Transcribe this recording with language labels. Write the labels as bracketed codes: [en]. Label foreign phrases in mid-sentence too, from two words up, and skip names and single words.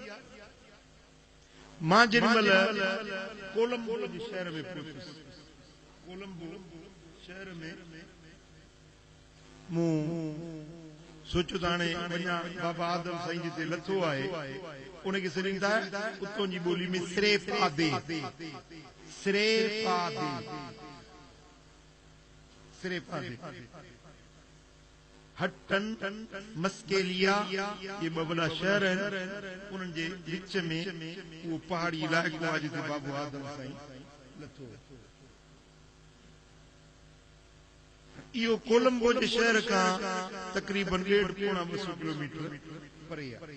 [sd] मां जेॾीमहिल कोलंबो जे शहर में पहुतुसि, कोलंबो शहर में मूं सोचियो त हाणे वञा बाबा आदम साईं जिते लथो आहे, उनखे सॾींदा उतां जी ॿोली में सिरे पादे, सिरे पादे, सिरे पादे, हटन, मस्केलिया, ये ॿ वॾा शहर आहिनि, उन्हनि जे विच में उहो पहाड़ी इलाइक़ो आहे जिते बाबो आदम साईं लथो। इहो कोलंबो जे शहर खां तक़रीबन 1.5-200 किलोमीटर परे आहे।